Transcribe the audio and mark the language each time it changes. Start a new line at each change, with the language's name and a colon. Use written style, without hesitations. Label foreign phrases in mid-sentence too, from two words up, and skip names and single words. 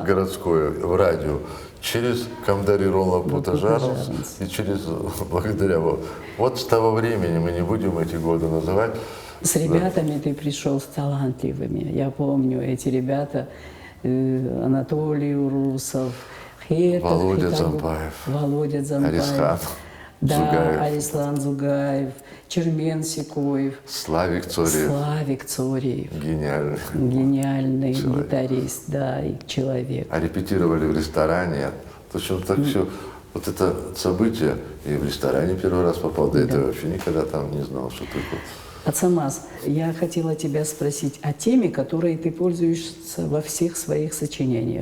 Russian: городское, в радио, через Камдари Ролла Путажаров Путажаров. и через, благодаря вот с того времени, мы не будем эти годы называть. С ребятами ты пришел с талантливыми. Я помню, эти ребята, Анатолий Урусов, Хетов, Володя Хитагов, Зампаев, Володя Зампаев, Арисхан да, Зугаев. Арислан Зугаев, Чермен Сикоев, Славик Цориев, Славик Цориев, гениальный. гениальный Человек. гитарист, да, и человек. А репетировали в ресторане. Точно так все. Вот это событие. И в ресторане первый раз попал. До этого вообще никогда там не знал, что такое. Ацамаз, я хотела тебя спросить о теме, которой ты пользуешься во всех своих сочинениях.